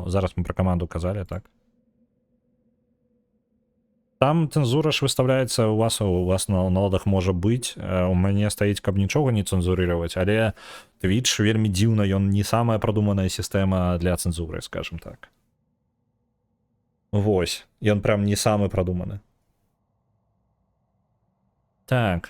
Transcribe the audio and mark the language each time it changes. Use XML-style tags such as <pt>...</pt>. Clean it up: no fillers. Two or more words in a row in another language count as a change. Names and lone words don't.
<be>Зараз мы про команду казали, так. Там цензура ж выставляецца у вас на наладах можа быць. У мяне стаіць, каб нічога не цэнзурировать, але Twitch вельмі дзіўна, ён не самая прадуманая сістэма для цэнзуры,</be> <ru>скажем так.</ru> <be>Вось, ён прям не самы прадуманы. Так.</be>